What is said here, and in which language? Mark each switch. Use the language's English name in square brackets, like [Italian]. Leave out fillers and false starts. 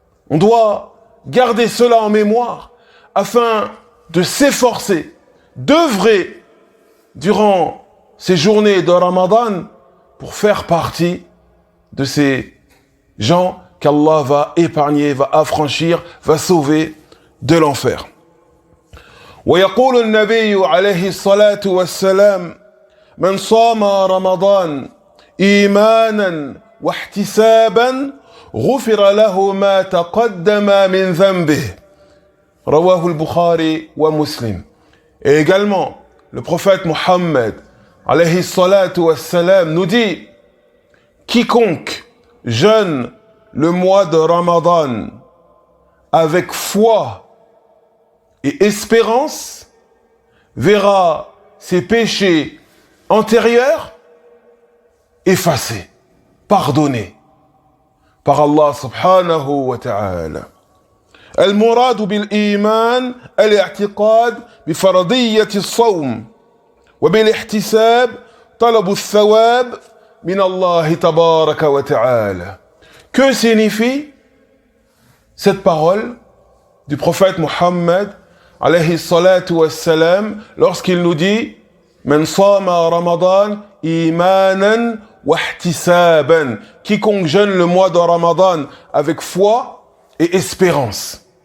[French] On doit garder cela en mémoire afin de s'efforcer, d'œuvrer durant ces journées de Ramadan pour faire partie de ces gens qu'Allah va épargner, va affranchir, va sauver de l'enfer. [Arabic] ويقول النبي عليه الصلاة والسلام: من صام رمضان إيمانا واحتسابا غفر له ما تقدم من ذنبه. رواه البخاري ومسلم. [French] Et également, le prophète Mohammed alayhi salatu wassalam nous dit: quiconque jeûne le mois de Ramadan avec foi et espérance verra ses péchés antérieurs effacés, pardonnés par Allah subhanahu wa ta'ala. [Arabic] المراد بالإيمان الاعتقاد بفرضية الصوم وبالاحتساب طلب الثواب من الله تبارك وتعالى. [French] Que signifie cette parole du prophète Muhammad alayhi salatu wassalam lorsqu'il nous dit: [Arabic] Man sama Ramadan imanan wa ihtisaban. [French] Quiconque jeûne le mois de Ramadan avec foi et espérance.